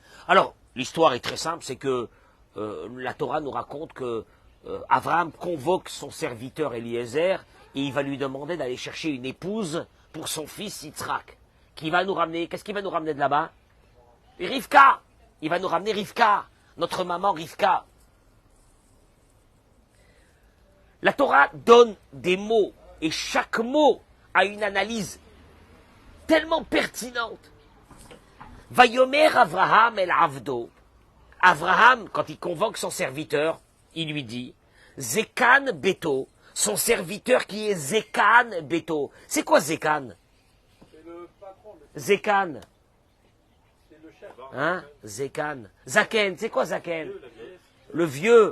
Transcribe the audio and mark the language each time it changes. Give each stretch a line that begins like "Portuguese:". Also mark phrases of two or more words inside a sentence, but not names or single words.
French: Alors, l'histoire est très simple, c'est que la Torah nous raconte que Abraham convoque son serviteur Eliezer et il va lui demander d'aller chercher une épouse pour son fils Yitzhak, qui va nous ramener, qu'est-ce qu'il va nous ramener de là-bas? Rivka. Il va nous ramener Rivka, notre maman Rivka. La Torah donne des mots et chaque mot a une analyse tellement pertinente.
Hebrew: ויאמר אברהם אל עבדו.
French: Avraham, quand il convoque son serviteur, il lui dit
Hebrew: זקן ביתו,
French: son serviteur qui est
Hebrew: זקן ביתו.
French: C'est quoi Zekan? C'est le patron. Zekan. C'est le chef. Hein? Zekan. Zaken, c'est quoi Zaken? Le vieux.